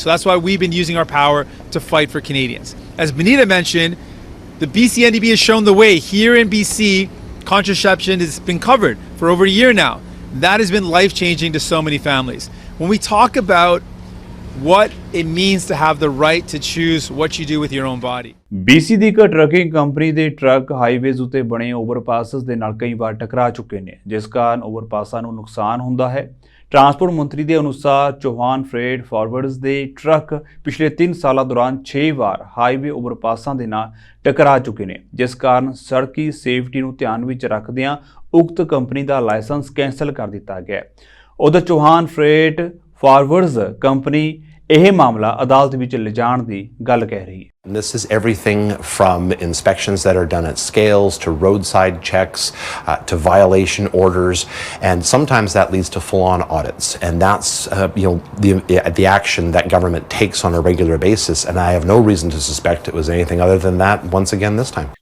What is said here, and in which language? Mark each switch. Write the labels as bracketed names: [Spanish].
[English] So that's why we've been using our power to fight for Canadians. As Benita mentioned, the BC NDP has shown the way. Here in BC, contraception has been covered for over a year now. That has been life-changing to so many families. When we talk about what it means to have the right to choose what you do with your own body. [Punjabi] BC ਦੀ ਇੱਕ trucking company ਦੇ truck highways ਉੱਤੇ ਬਣੇ ਓਵਰਪਾਸਸ ਦੇ ਨਾਲ ਕਈ ਵਾਰ ਟਕਰਾ ਚੁੱਕੇ ਨੇ, ਜਿਸ ਕਾਰਨ ਓਵਰਪਾਸਾਂ ਨੂੰ ਨੁਕਸਾਨ ਹੁੰਦਾ ਹੈ। ਟਰਾਂਸਪੋਰਟ ਮੰਤਰੀ ਦੇ ਅਨੁਸਾਰ ਚੌਹਾਨ ਫਰੇਟ ਫਾਰਵਰਡਸ ਦੇ ਟਰੱਕ ਪਿਛਲੇ 3 ਸਾਲਾਂ ਦੌਰਾਨ 6 ਵਾਰ ਹਾਈਵੇ ਓਵਰਪਾਸਾਂ ਦੇ ਨਾਲ ਟਕਰਾ ਚੁੱਕੇ ਨੇ, ਜਿਸ ਕਾਰਨ ਸੜਕੀ ਸੇਫਟੀ ਨੂੰ ਧਿਆਨ ਵਿੱਚ ਰੱਖਦਿਆਂ ਉਕਤ ਕੰਪਨੀ ਦਾ ਲਾਇਸੈਂਸ ਕੈਂਸਲ ਕਰ ਦਿੱਤਾ ਗਿਆ। ਉਧਰ ਚੌਹਾਨ ਫਰੇਟ ਫਾਰਵਰਡਸ ਕੰਪਨੀ ਇਹ ਮਾਮਲਾ ਅਦਾਲਤ ਵਿੱਚ ਲਿਜਾਣ ਦੀ ਗੱਲ ਕਹਿ ਰਹੀ ਹੈ। [English] This is everything from inspections that are done at scales to roadside checks to violation orders, and sometimes that leads to full-on audits. And that's the action that government takes on a regular basis. And I have no reason to suspect it was anything other than that once again this time.